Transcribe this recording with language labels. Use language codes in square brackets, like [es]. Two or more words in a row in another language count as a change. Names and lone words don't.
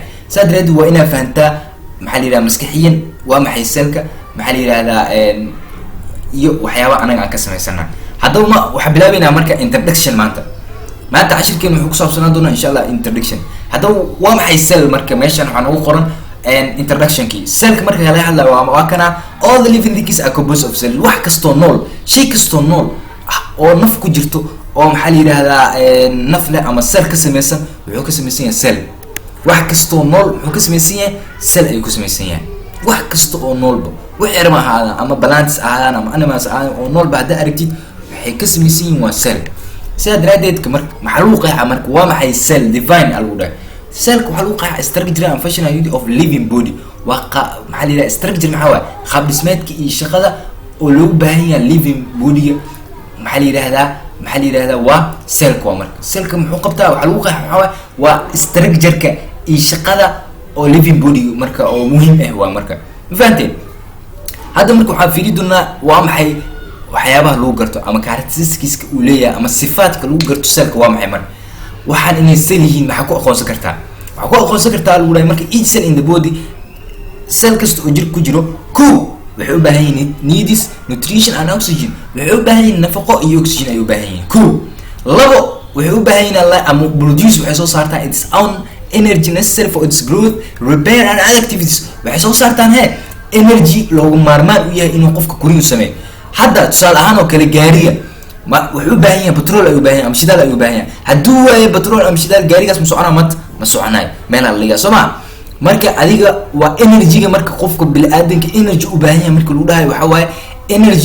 [so] saa daraadeed waa inaad fahantaa maxaa la yirahdaa maskaxiyan waa maxay selka, maxaa la yirahdaa iyo waxyaaba anaga aan ka samaysana. haddaba waxaa bilaabeynaa marka introduction. maanta cashirkeena wuxuu ku saabsanaan doonaa [ar] insha allah [so] introduction. haddaba waa maxay sel? marka meeshan waxaa noogu qoran introduction-kii. selka marka laga hadlayo waa kana [en] all the living things are composed of cell. [so] wax kastoo nool, shay kastoo nool oo naf ku jirto oo maxaa la yiraahdaa naf leh ama sel ka samaysan wuxuu ka samaysan yahay sel. wax kastoo nool wuxuu ka samaysan yahay sel ayuu ka samaysan yahay. wax kasta oo noolba wixii yarma ahaadaan ama plants ahaadaan ama animals ahaadaan oo noolba haddaa aragtid waxay ka samaysan yihiin waa sel. sidaa daraadeed marka maxaa lagu qeexaa marka waa maxay sel? divine aa lagu dhahay. selka waxaa lagu qeexaa [en] structure and functional unit of living body. [so] waa maxaa la yiraahdaa structure maxaa waay qaab dhismeedka iyo shaqada oo loogu baahan yahay [en] living body-ga [so] maxaa la yiraahdaa waa selka. waa marka selka muxuu qabtaa? waxaa lagu qeexaa maxaa waay waa structure-ka iyo shaqada oo [en] living body-ga [so] marka oo muhiim ah. waa marka ma fahanteen? hadda marka waxaa fiiri doonaa waa maxay waxyaabaha lagu garto ama characteristics uu leeyahay ama sifaadka lagu garto selka waa maxay. marka waxaan inay sel yihiin maxaa ku aqoonsan kartaa? waxaa ku aqoonsan kartaa lagu dhahay marka [en] each cell in the body, [so] sel kasta oo jirka ku jiro waxay u baahan yihiin [en] needs nutrition and oxygen. [so] waxay u baahan yihiin nafaqo iyo oxygen ay u baahan yihiin. labo waxay u baahan yihiin ama [en] produce [so] waxay soo saartaan [en] its own energy necessary for its growth, repair and other activities. [so] waxay soo saartaan energy loogu maarmaan u yahay inuu qofka koriyo sameeyo. hadda tusaale ahaan oo kale gaariga wuxuu u baahan yahay petrol ayuu u baahan yahay ama shidaal ayuu u baahan yahay. hadduu waayo petrol ama shidaal gaarigaas ma soconaa ma soconayo, meelaa la dhigaa. soo ma marka adiga waa energy-ga marka qofka bini'aadanka energy u baahan yahay marka lagu dhahayo waxaa waaye energy.